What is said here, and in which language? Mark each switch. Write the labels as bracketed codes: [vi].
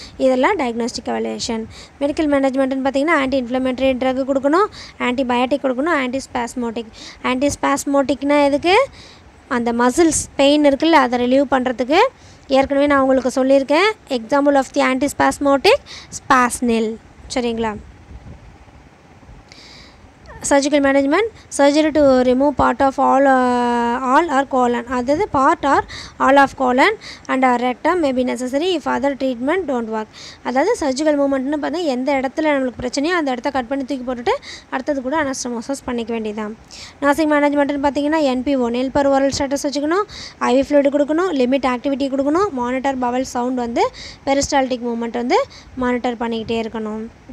[ta] இதெல்லாம் diagnostic evaluation. Medical மேனேஜ்மெண்ட்னு பார்த்தீங்கன்னா anti inflammatory drug கொடுக்கணும், ஆன்டிபயோட்டிக் கொடுக்கணும், ஆன்டிஸ்பாஸ்மோட்டிக்னா எதுக்கு, அந்த மசில்ஸ் பெயின் இருக்குல்ல அதை ரிலீவ் பண்ணுறதுக்கு. ஏற்கனவே நான் உங்களுக்கு சொல்லியிருக்கேன், [en] Example of the antispasmodic Spasnil. [ta] சரிங்களா. [en] surgical management, surgery to remove part of all or colon, [ta] அதாவது [en] part or all of colon and rectum may be necessary if other treatment don't work. [ta] அதாவது சர்ஜிக்கல் மூமெண்ட்னு பார்த்தா எந்த இடத்துல நம்மளுக்கு பிரச்சனையோ அந்த இடத்த கட் பண்ணி தூக்கி போட்டுட்டு அடுத்தது கூட அனஸ்டமோசஸ் பண்ணிக்க வேண்டியதான். நர்சிங் மேனேஜ்மெண்ட்னு பார்த்தீங்கன்னா என்பிஓ, நெல் பர் ஓரல் ஸ்டேட்டஸ் வச்சுக்கணும், ஐவி ஃப்ளூயிட் கொடுக்கணும், லிமிட் ஆக்டிவிட்டி கொடுக்கணும், மானிட்டர் பவல் சவுண்ட் வந்து பெரிஸ்டால்டிக் மூமெண்ட் வந்து மானிட்டர் பண்ணிக்கிட்டே இருக்கணும்.